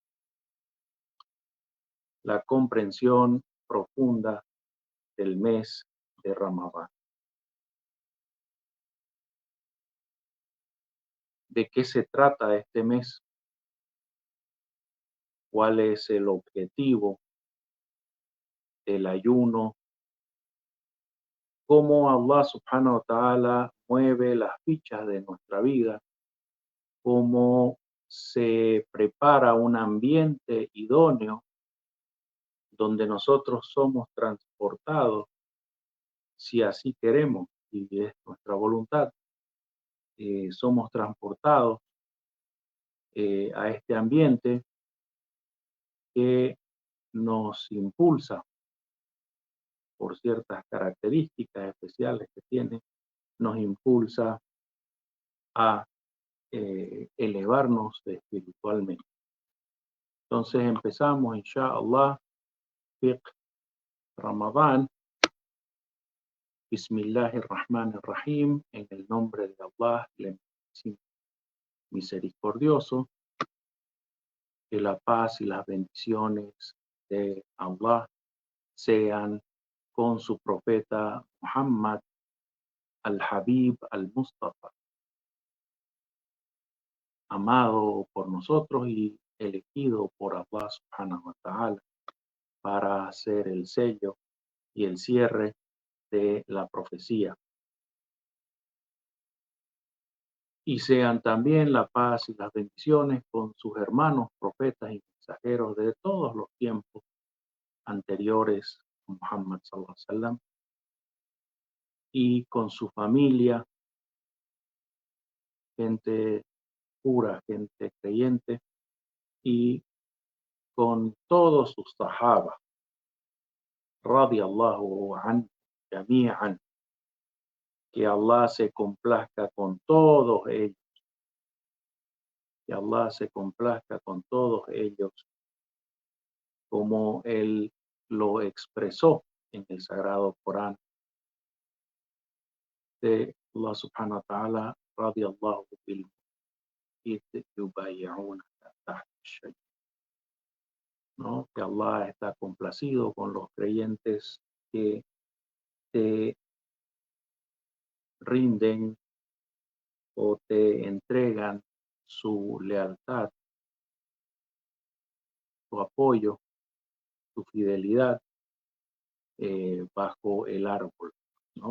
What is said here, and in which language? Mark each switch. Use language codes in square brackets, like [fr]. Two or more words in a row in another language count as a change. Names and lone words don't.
[es] La comprensión profunda del mes de Ramadán. ¿De qué se trata este mes? ¿Cuál es el objetivo del ayuno? ¿Cómo Allah [ar] سبحانه وتعالى [es] mueve las fichas de nuestra vida? ¿Cómo se prepara un ambiente idóneo donde nosotros somos transportados, si así queremos y es nuestra voluntad, somos transportados a este ambiente que nos impulsa por ciertas características especiales que tiene, nos impulsa a elevarnos espiritualmente. Entonces empezamos, [ar] إن شاء الله، فقه [es] Ramadán. [ar] بسم الله الرحمن الرحيم, [es] en el nombre de Allah, el misericordioso. Que la paz y las bendiciones de Allah sean con su profeta Muhammad al-Habib al-Mustafa, amado por nosotros y elegido por Allah [ar] سبحانه وتعالى [es] para hacer el sello y el cierre de la profecía. Y sean también la paz y las bendiciones con sus hermanos profetas y mensajeros de todos los tiempos anteriores a Muhammad [ar] صلى الله عليه وسلم, [es] y con su familia, gente pura, gente creyente, y con todos sus sahaba, [ar] رضي الله عنهم جميعا, [es] que Allah se complazca con todos ellos, que Allah se complazca con todos ellos, como Él lo expresó en el Sagrado Corán de Allah [ar] سبحانه وتعالى, رضي الله بل يبايعونك تحت الشجرة, [es] ¿no? Que Allah está complacido con los creyentes que te rinden o te entregan su lealtad, su apoyo, su fidelidad bajo el árbol, ¿no?